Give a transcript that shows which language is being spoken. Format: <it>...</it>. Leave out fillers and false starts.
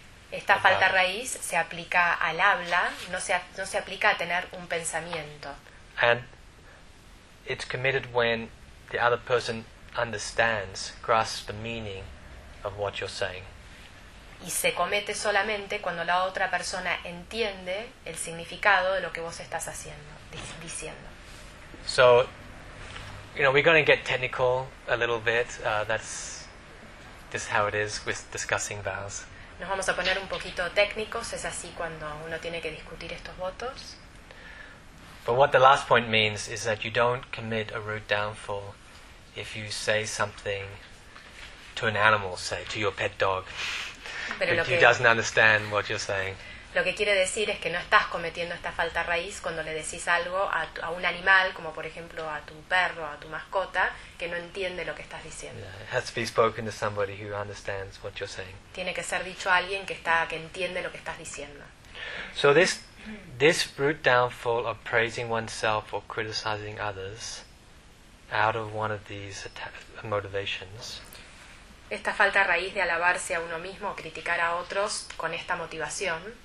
<es>Esta falta raíz se aplica al habla, no se aplica a tener un pensamiento.</es> <en>And it's committed when the other person understands, grasps the meaning of what you're saying.</en> <es>Y se comete solamente cuando la otra persona entiende el significado de lo que vos estás haciendo, diciendo.</es> <en>So, you know, we're going to get technical a little bit. That's just how it is with discussing vows.</en> <es>Nos vamos a poner un poquito técnicos, es así cuando uno tiene que discutir estos votos.</es> <en>But what the last point means is that you don't commit a root downfall if you say something to an animal, say, to your pet dog, but he doesn't understand what you're saying.</en> <es>Lo que quiere decir es que no estás cometiendo esta falta raíz cuando le decís algo a un animal, como por ejemplo a tu perro, a tu mascota, que no entiende lo que estás diciendo.</es> <en>It has to be spoken to somebody who understands what you're saying.</en> <es>Tiene que ser dicho a alguien que entiende lo que estás diciendo.</es> <en>So this root downfall of praising oneself or criticizing others out of one of these motivations.</en> <es>Esta falta raíz de alabarse a uno mismo o criticar a otros con esta motivación.</es>